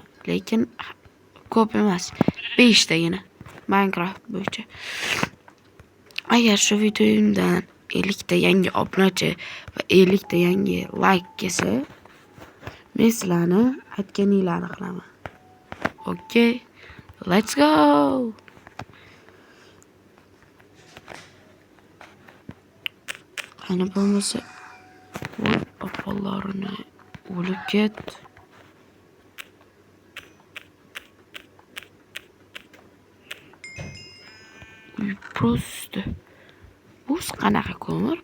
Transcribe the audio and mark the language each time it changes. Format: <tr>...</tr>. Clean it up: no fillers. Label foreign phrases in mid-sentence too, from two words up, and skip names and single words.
<uz>Lekin ko'p emas, 5 tagina Minecraft bo'yicha. Agar shu videomdan 50 ta yangi obunachi va 50 ta yangi like kelsa, men sizlarni aytganinglarni qilaman.</uz> <en>Okay, let's go.</en> <uz>Qani bo'lmasa, voy opalarini o'lib ketdi. Просто bu qanaqa ko'mir?</uz>